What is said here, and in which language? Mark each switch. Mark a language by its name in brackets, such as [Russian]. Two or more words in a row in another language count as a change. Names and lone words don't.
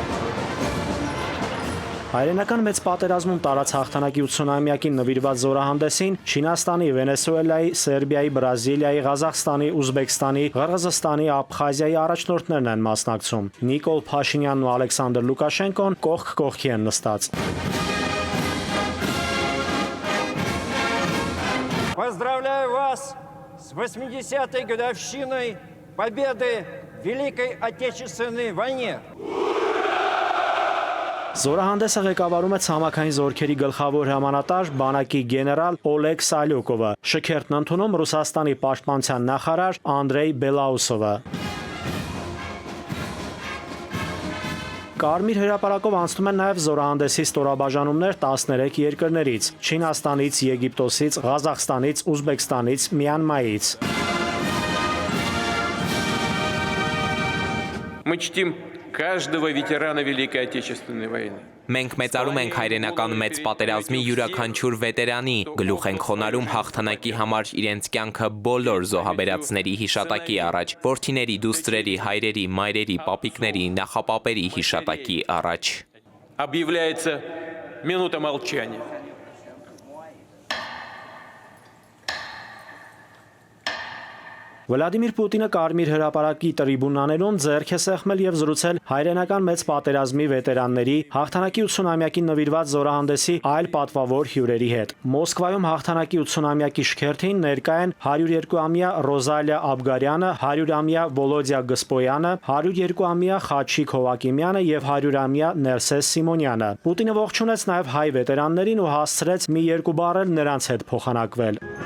[Armenian] Հայրենական մեծ պատերազմում տարած հաղթանակի 80-ամյակին նվիրված զորահանդեսին Չինաստանի, Վենեսուելայի, Սերբիայի, Բրազիլիայի, Ղազախստանի, Ուզբեկստանի, Ղրղզստանի, Աբխազիայի առաջնորդներն են մասնակցում։ Նիկոլ Փաշինյանն ու Ալեքսանդր Լուկաշենկոն կողք կողքի են նստած։ [Russian] Поздравляю вас с 80-й годовщиной победы в Великой Отечественной войне. [Armenian] Զորահանդեսը ղեկավարում է ցամաքային զորքերի գլխավոր հրամանատար բանակի գեներալ Օլեգ Սալյուկովը, շքերթն ընդունում Ռուսաստանի պաշտպանության նախարար Անդրեյ Բելաուսովը։ Կարմիր հրապարակով անցնում են նաև զորահանդեսի ստորաբաժանումներ 13 երկրներից՝ Չինաստանից, Եգիպտոսից, Ղազախստանից, Ուզբեկստանից, Մյանմայից։ [Russian] Мы чтим каждого ветерана Великой Отечественной войны. [Armenian] Մենք մեծարում ենք հայրենական մեծ պատերազմի յուրաքանչյուր վետերանի, գլուխ ենք խոնարհում հաղթանակի համար իրենց կյանքը բոլոր զոհաբերածների հիշատակի առաջ, որդիների, դուստրերի, հայրերի, մայրերի, պապիկների, նախապապերի հիշատակի առաջ։ [Russian] Объявляется минута молчания. [Armenian] Վլադիմիր Պուտինը Կարմիր հրապարակի տրիբունաներում ձեռք է սեղմել եւ զրուցել հայրենական մեծ պատերազմի վետերանների հաղթանակի 80-ամյակին նվիրված զորահանդեսի այլ պատվավոր հյուրերի հետ։ Մոսկվայում հաղթանակի 80-ամյակի շքերթին ներկա են 102-ամյա Ռոզալիա Աբգարյանը, 100-ամյա Վոլոդիա Գսպոյանը, 102-ամյա Խաչիկ Հովակիմյանը եւ 100-ամյա Ներսես Սիմոնյանը։ Պուտինը ողջունեց նաեւ հայ վետերաններին ու հասցրեց մի երկու բառ նրանց հետ փոխանակվել։